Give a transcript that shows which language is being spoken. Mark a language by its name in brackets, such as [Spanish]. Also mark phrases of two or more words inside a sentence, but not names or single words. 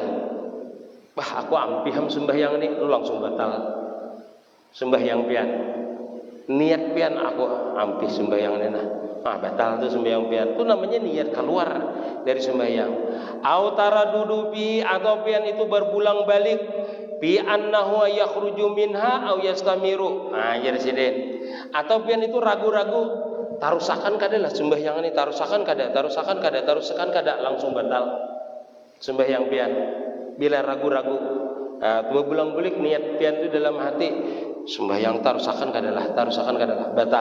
[Banjar] Wah, aku ampiham sembahyang ini, lu langsung batal sembahyang pian. Niat pian aku ampih sembahyang ini nah. Batal itu sembahyang pian. Itu namanya niat keluar dari sembahyang. [Arabic] أو تردد به, [Banjar] atau pian itu berpulang balik bi [Arabic] أنه يخرج منها أو يستمر. [Banjar] Jadi sini. Atau pian itu ragu-ragu, tarusakan kada lah sembahyang ini, tarusakan kada, langsung batal sembahyang pian. Bila ragu-ragu, berpulang balik niat pian itu dalam hati, sembahyang tarusakan kadalah, batal.